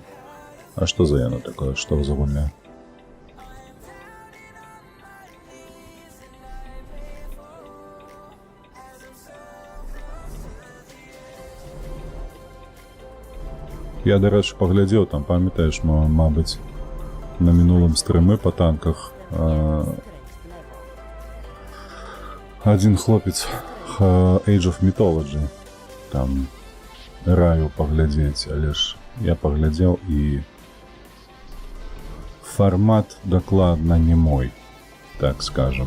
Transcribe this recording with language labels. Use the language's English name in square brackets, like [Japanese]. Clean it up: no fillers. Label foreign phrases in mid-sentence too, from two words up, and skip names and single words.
[Belarusian] А што за яно такое, што за гульня? Я, дарэчы, паглядзеў, там, памятаеш, мабыць, на мінулым стрымы па танках [Polish] Skręć w lewo. [Belarusian] адзін хлопец Age of Mythology там раю паглядзець, але ж я паглядзеў і фармат дакладна не мой, так скажем.